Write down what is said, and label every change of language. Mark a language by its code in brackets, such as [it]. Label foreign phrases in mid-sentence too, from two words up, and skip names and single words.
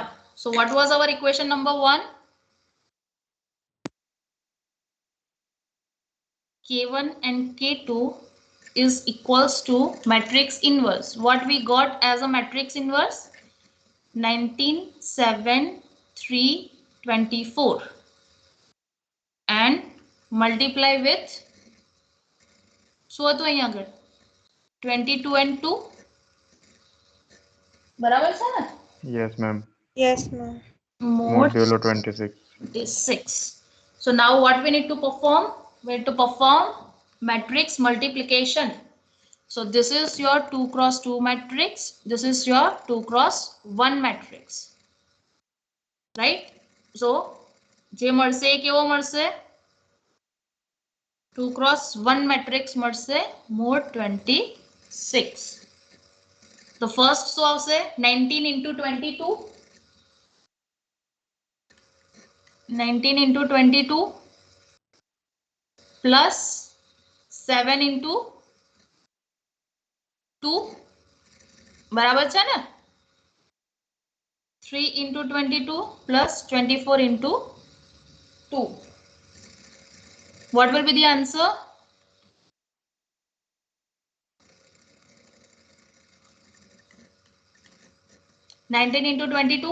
[en] So what was our equation number 1? K1 and K2 is equals to matrix inverse. What we got as a matrix inverse? 19, 7, 3, 24. And multiply with, [gu] શું હતું અહીં આગળ? 22 and 2. બરાબર છે ને? [en] Yes, ma'am. Yes, ma'am. Mod Modulo 26. 26. So now what we need to perform? We need to perform matrix multiplication. So this is your 2 cross 2 matrix. This is your 2 cross 1 matrix. Right? So [gu] જે મળશે એ કેવો મળશે? [en] 2 cross 1 matrix મળશે mod 26. The first શું આવશે? 19 into 22. 19 into 22 plus 7 into 2. [gu] બરાબર છે ને? [en] 3 into 22 plus 24 into 2. What will be the answer? Nineteen into 22.